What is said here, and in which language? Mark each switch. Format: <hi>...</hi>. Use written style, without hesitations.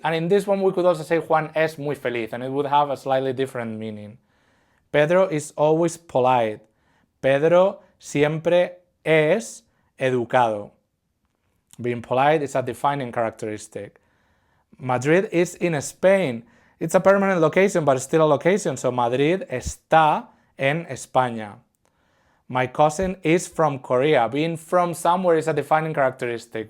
<en>And in this one we could also say</en> <es>Juan es muy feliz</es> <en>and it would have a slightly different meaning. Pedro is always polite.</en> <es>Pedro siempre es educado.</es> <en>Being polite is a defining characteristic. Madrid is in Spain. It's a permanent location, but still a location, so</en> <es>Madrid está en España.</es> <en>My cousin is from Korea. Being from somewhere is a defining characteristic.</en>